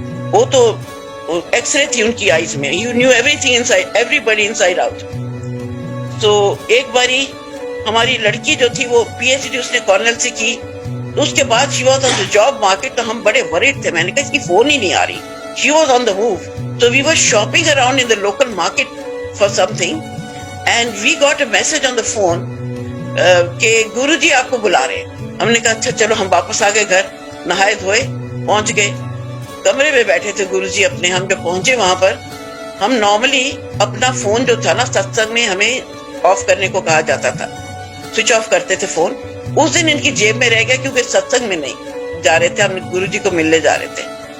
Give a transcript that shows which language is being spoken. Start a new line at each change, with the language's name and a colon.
Hindi: वो तो एक्सरे थी उनकी आईज में,
English: You knew everything inside, everybody inside out.
Hindi: तो एक बारी हमारी लड़की जो थी वो पीएचडी उसने कॉर्नेल से की। तो उसके बाद
English: She was on the job market.
Hindi: तो हम बड़े वरीड थे, मैंने कहा इसकी फोन ही नहीं आ रही।
English: she was on the move, so we were shopping around in the local market for something and we got a message on the phone
Hindi: कि गुरुजी आपको बुला रहे हैं। हमने कहा अच्छा चलो। हम वापस आ गए घर, नहाए धोए, पहुंच गए, कमरे में बैठे थे गुरुजी अपने। हम जब पहुंचे वहां पर, हम नॉर्मली अपना फोन जो था ना सत्संग में हमें ऑफ करने को कहा जाता था, स्विच ऑफ करते थे फोन। उस दिन इनकी जेब में रह गया क्योंकि सत्संग में नहीं जा रहे थे, हम गुरुजी को मिलने जा रहे थे।